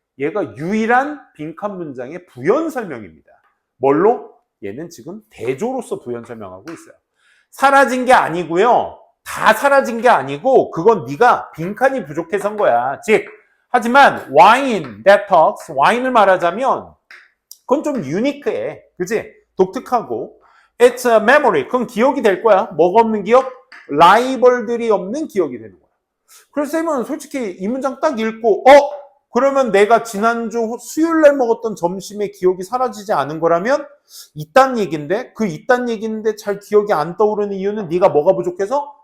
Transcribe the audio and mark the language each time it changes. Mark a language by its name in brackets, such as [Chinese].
[Korean] 얘가 유일한 빈칸 문장의 부연 설명입니다. 뭘로? 얘는 지금 대조로서 부연 설명하고 있어요. 사라진 게 아니고요. 다 사라진 게 아니고 그건 네가 빈칸이 부족해서인 거야. 즉, 하지만 [English] wine that talks, [Korean] 와인을 말하자면 그건 좀 유니크해. 그치? 독특하고 [English] it's a memory. [Korean] 그건 기억이 될 거야. 뭐가 없는 기억? 라이벌들이 없는 기억이 되는 거야. 그래서 쌤은 솔직히 이 문장 딱 읽고 그러면 내가 지난주 수요일 날 먹었던 점심의 기억이 사라지지 않은 거라면 있단 얘기인데 그 있단 얘기인데 잘 기억이 안 떠오르는 이유는 네가 뭐가 부족해서?